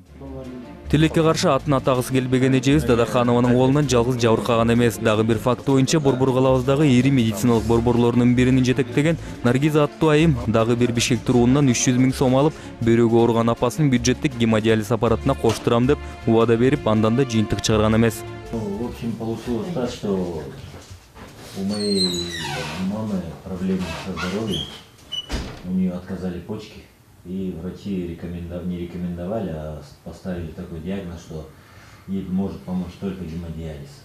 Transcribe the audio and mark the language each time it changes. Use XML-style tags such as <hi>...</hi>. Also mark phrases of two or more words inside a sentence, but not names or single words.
<ky>Тилекке каршы атын атагысы келбеген эжебиз Дадаханованын колунан жалгыз жабыркаган эмес. Дагы бир факты боюнча Борбор калаабыздагы ири медициналык борборлорунун биринин жетектеген Наргиза аттуу айым дагы бир Бишкек туруунан 300 000 сом алып, бөйрөгү ооруган апасын бюджеттик гемодиализ аппаратына коштурам деп убада берип, андан да жыйынтык чыгарган эмес.</ky> <ru>В общем, получилось так, что у моей мамы проблемы со здоровьем, у нее отказали почки. И врачи не рекомендовали, а поставили такой диагноз, что ей может помочь только гемодиализ.</ru>